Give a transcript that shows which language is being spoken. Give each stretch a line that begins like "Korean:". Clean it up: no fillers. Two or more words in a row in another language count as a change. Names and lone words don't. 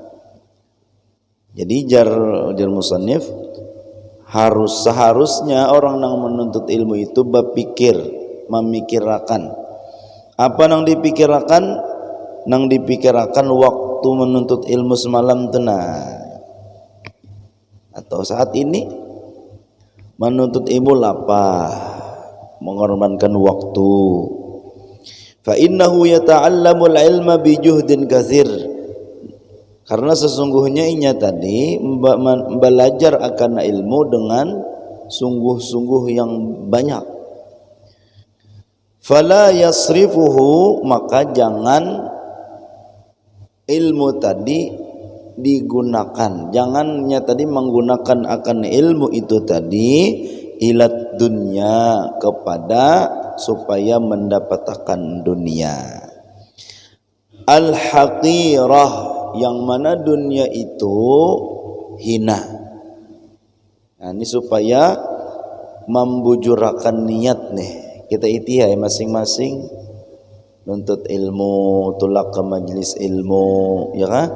Indonesian: Jadi jar musannif, seharusnya orang yang menuntut ilmu itu memikirkan apa nang dipikirkan waktu menuntut ilmu semalam tenang, atau saat ini menuntut ilmu lapah, mengorbankan waktu.
Arabic: فإنه يتعلم العلم بجهد كثير,
Indonesian: karena sesungguhnya inya tadi belajar akan ilmu dengan sungguh-sungguh yang banyak.
Arabic: فلا يصرفه,
Indonesian: maka jangan ilmu tadi digunakan, jangannya tadi menggunakan akan ilmu itu tadi
Arabic: إلى الدنيا,
Indonesian: kepada supaya mendapatkan dunia. Al-haqirah, yang mana dunia itu hina. Nah, ini supaya membujurakan niat nih. Kita itihai masing-masing nuntut ilmu, tulak ke majelis ilmu, ya kan?